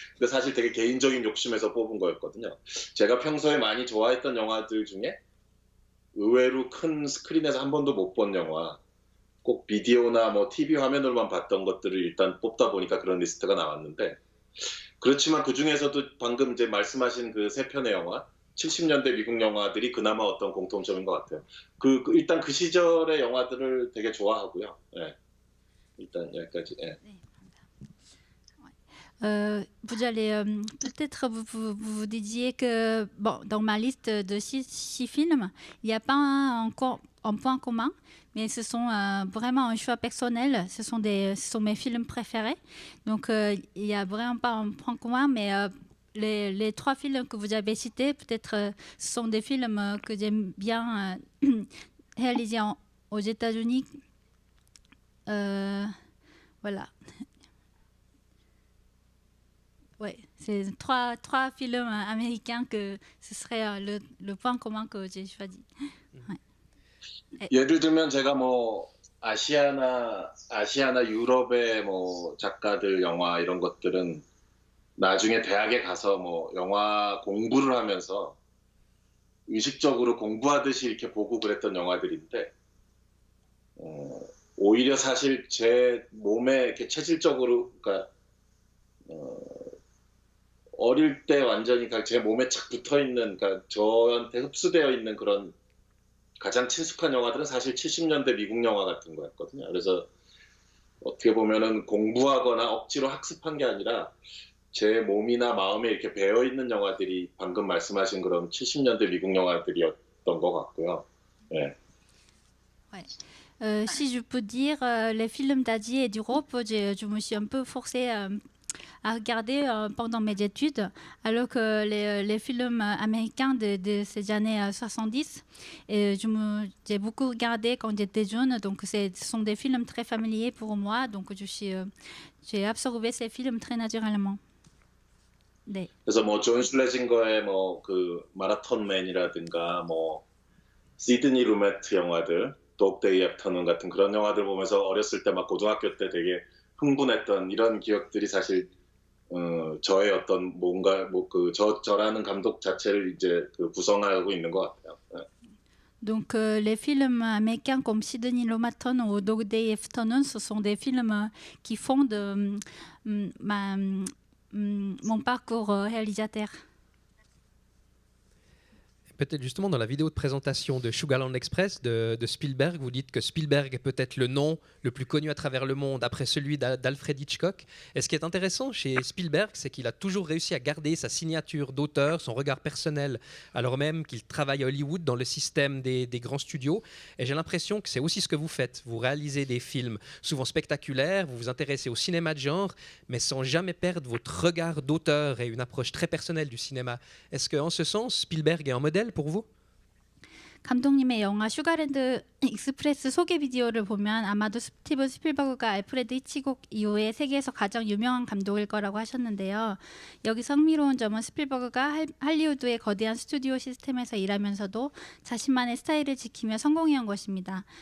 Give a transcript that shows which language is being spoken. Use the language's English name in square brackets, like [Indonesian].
[Korean] 근데 사실 되게 개인적인 욕심에서 뽑은 거였거든요. 제가 평소에 많이 좋아했던 영화들 중에 의외로 큰 스크린에서 한 번도 못 본 영화, 꼭 비디오나 뭐 TV 화면으로만 봤던 것들을 일단 뽑다 보니까 그런 리스트가 나왔는데, 그렇지만 그 중에서도 방금 이제 말씀하신 그 3편의 영화, 70년대 미국 영화들이 그나마 어떤 공통점인 것 같아요. 일단 그 시절의 영화들을 되게 좋아하고요. 예. 일단 여기까지. 예. [French] Vous allez peut-être vous disiez que bon, dans ma liste de 6 films, il n'y a pas encore un point commun, mais ce sont vraiment un choix personnel. Ce sont mes films préférés. Donc il n'y a vraiment pas un point commun, mais les 3 films que vous avez cités, peut-être ce sont des films que j'aime bien réalisés aux États-Unis. Voilà. Ouais, c'est 3 films américains que ce serait le point commun que j'ai choisi. Ouais. [Korean] 예를 들면 제가 뭐 아시아나 유럽의 뭐 작가들 영화 이런 것들은 나중에 대학에 가서 뭐 영화 공부를 하면서 의식적으로 공부하듯이 이렇게 보고 그랬던 영화들인데, 오히려 사실 제 몸에 이렇게 체질적으로, 그러니까 어릴 때 완전히 제 몸에 착 붙어 있는, 그러니까 저한테 흡수되어 있는 그런 가장 친숙한 영화들은 사실 70년대 미국 영화 같은 거였거든요. 그래서 어떻게 보면은 공부하거나 억지로 학습한 게 아니라 제 몸이나 마음에 이렇게 배어 있는 영화들이 방금 말씀하신 그런 70년대 미국 영화들이었던 것 같고요. 네. [French] Ouais. Si je peux dire, les films d'Asie et d'Europe, je me suis un peu forcée à regarder pendant mes études, alors que les films américains de ces années 70, j'ai beaucoup regardé quand j'étais jeune, donc ce sont des films très familiers pour moi, donc j'ai absorbé ces films très naturellement. [Korean] 네. 그래서 뭐 존 슬레징거의 뭐 그 마라톤맨이라든가 뭐 시드니 루메트 영화들, 독데이 애프터눈 같은 그런 영화들 보면서 어렸을 때 막 고등학교 때 되게 흥분했던 이런 기억들이 사실 저의 어떤 뭔가 뭐 그 저라는 감독 자체를 이제 그 구성하고 있는 것 같아요. 네. [French] Donc les films américains comme Sydney Lumet ou Dog Day Afternoon, ce sont des films qui fondent mon parcours réalisateur. Peut-être justement dans la vidéo de présentation de Sugarland Express de Spielberg, vous dites que Spielberg est peut-être le nom le plus connu à travers le monde après celui d'Alfred Hitchcock. Et ce qui est intéressant chez Spielberg, c'est qu'il a toujours réussi à garder sa signature d'auteur, son regard personnel, alors même qu'il travaille à Hollywood dans le système des grands studios. Et j'ai l'impression que c'est aussi ce que vous faites. Vous réalisez des films souvent spectaculaires, vous vous intéressez au cinéma de genre, mais sans jamais perdre votre regard d'auteur et une approche très personnelle du cinéma. Est-ce qu'en ce sens, Spielberg est un modèle pour vous? [Korean] 감독님의 영화 슈가랜드 익스프레스 소개 비디오를 보면 아마도 스티븐 스필버그가 알프레드 히치콕 이후에 세계에서 가장 유명한 감독일 거라고 하셨는데요. 여기서 흥미로운 점은 스필버그가 할리우드의 거대한 스튜디오 시스템에서 일하면서도 자신만의 스타일을 지키며 성공해온 것입니다.